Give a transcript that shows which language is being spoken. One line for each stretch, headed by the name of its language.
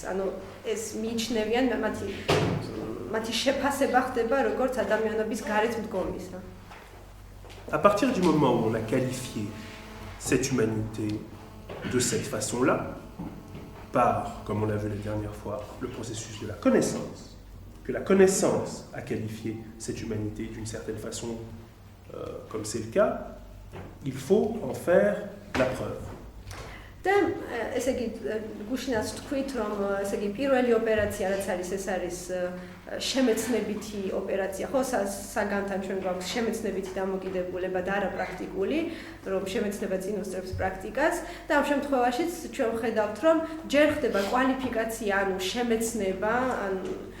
Georgian: ანუ ეს მიიჩნევიან მათი შეფასება ხდება როგორც ადამიანობის გარეთ მდგომისა.
French: À partir du moment où on a qualifié cette humanité de cette façon-là, par, comme on l'a vu la dernière fois, le processus de la connaissance, que la connaissance a qualifié cette humanité d'une certaine façon, comme c'est le cas, il faut en faire la preuve.
Georgian: და ესე იგი გუშინაც თქვით რომ ესე იგი პირველი ოპერაცია რაც არის ეს არის შემეცნებითი ოპერაცია ხო საგანთან ჩვენ გვაქვს შემეცნებითი დამოკიდებულება და არა პრაქტიკული რომ შემეცნება წინ უსწრებს პრაქტიკას და ამ შემთხვევაშიც ჩვენ ვხედავთ რომ ჯერ ხდება კვალიფიკაცია ანუ შემეცნება ანუ